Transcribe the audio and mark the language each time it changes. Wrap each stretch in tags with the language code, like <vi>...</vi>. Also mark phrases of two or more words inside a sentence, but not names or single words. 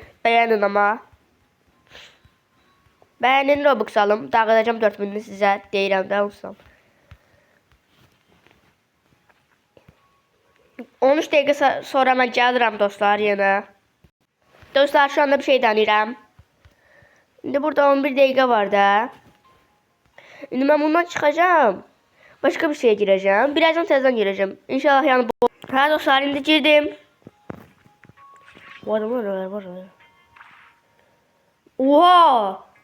<tr>Beğenin ama. Beğenin Robux alım.</tr> <az>Dağıdacağım 4000'ni sizə. Deyirəm də onsuzdan. 13 dəqiqə sonra mən gəlirəm dostlar yenə.</az> <tr>Dostlar şu anda bir şey denirəm. Şimdi burada 11 dəqiqə var da. Şimdi ben bundan çıkacağım. Başka bir şeye gireceğim. Birazdan tezden gireceğim. İnşallah yani bu. Ha dostlar şimdi girdim. Bu adamlar var. Oha.</tr>